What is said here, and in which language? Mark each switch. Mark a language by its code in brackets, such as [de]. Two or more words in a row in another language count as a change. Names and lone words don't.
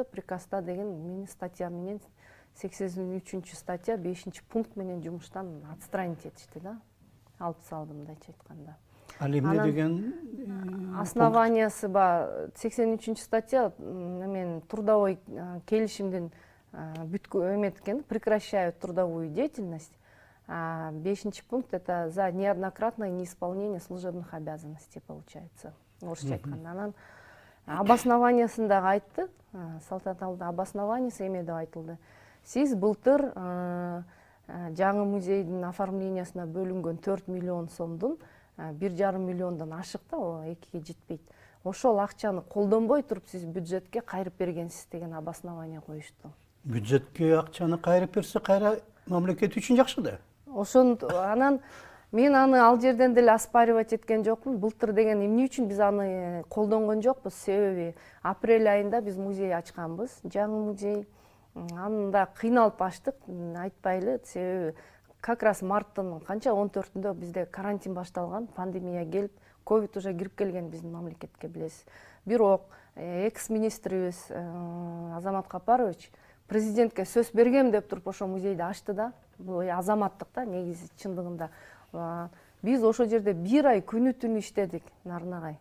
[ky] Приказда деген мени статья менен 83 статья 5 пункт менен жумуштан отстранить этишти да. Алып салды мындайча айтканда. Ал эмне деген основаниясы ба 83 статья мен трудовой келишимдин эметкен, [ru] прекращаю трудовую деятельность. 5 пункт это за неоднократное неисполнение служебных обязанностей получается. [ky] Орысча айтканда. Анан обоснованиясында айтты, салтанат обоснованиясы эме деп айтылды. Сиз былтыр жаңы музейдин оформлениясына бөлүнгөн 4 миллион сомдун 1,5 миллиондон ашык да, 2ге жетпейт. Ошол акчаны колдонбой туруп сиз бюджетке кайрып бергенсиз деген обоснование коюшту. Бюджетке акчаны кайрып берсе кайра мамлекет үчүн жакшы да. Анан мен аны ал жерден деле оспаривать эткен жокмун. Былтыр деген эмне үчүн биз аны колдонгон жокпуз? Себеби апрель айында биз музей ачканбыз, жаңы музей. Анда кыйналып ачтык, айтпайлы, себеби [ru] как раз [ky] марттын канча 14-үндө бизде карантин башталган, пандемия келип, ковид уже кирип келген биздин мамлекетке, билесиз. Бирок экс-министрибиз Азамат Капарович президентке сөз бергем деп туруп ошо музейди ачты да. Бул азаматтык да, негизи чындыгында. Биз ошол жерде 1 ай күнү түнү иштедик, Нарнагай.